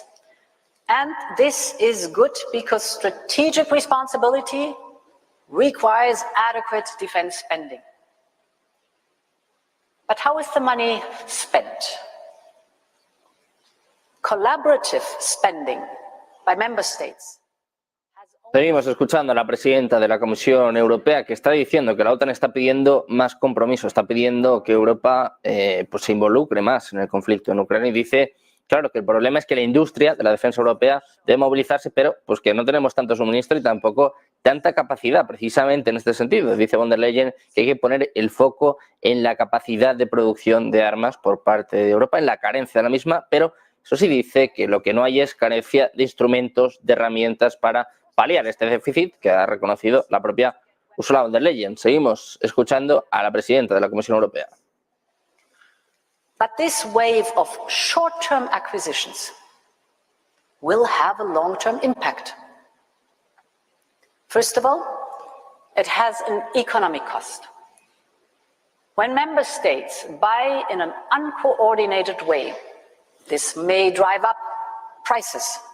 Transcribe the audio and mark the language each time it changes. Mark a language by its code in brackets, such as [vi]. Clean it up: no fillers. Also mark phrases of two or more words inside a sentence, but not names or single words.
[en] And this is good because strategic responsibility requires adequate defense spending. But how is the money spent? Collaborative spending by member states. [es] Seguimos escuchando a la presidenta de la Comisión Europea, que está diciendo que la OTAN está pidiendo más compromiso, está pidiendo que Europa pues se involucre más en el conflicto en Ucrania, y dice, claro, que el problema es que la industria de la defensa europea debe movilizarse, pero pues que no tenemos tanto suministro y tampoco tanta capacidad, precisamente en este sentido. Dice von der Leyen que hay que poner el foco en la capacidad de producción de armas por parte de Europa, en la carencia de la misma, pero eso sí dice que lo que no hay es carencia de instrumentos, de herramientas para paliar este déficit que ha reconocido la propia Ursula von der Leyen. Seguimos escuchando a la presidenta de la Comisión Europea. [en] But this wave of short-term acquisitions will have a long-term impact. First of all, it has an economic cost. When member states buy in an uncoordinated way, this may drive up prices.